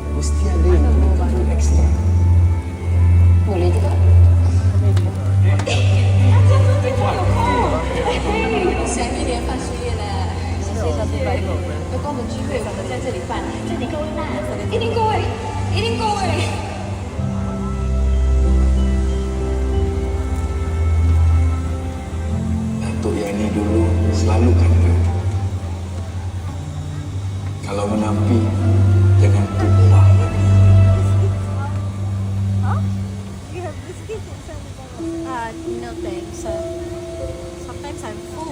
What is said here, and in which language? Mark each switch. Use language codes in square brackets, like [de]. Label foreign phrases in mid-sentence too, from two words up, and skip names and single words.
[ms] mesti ada yang perlu ekstra. Boleh juga. [zh] 下面连放树叶了，谢谢小猪白狗们。如果我们聚会，咱们在这里办，这里够大，一定够位，一定够位。 [ms] Datuk yang ni dulu selalu kata, kalau menampi jangan tumpah lagi. [en] You have biscuits inside the bottle? No thanks. Sometimes I'm full.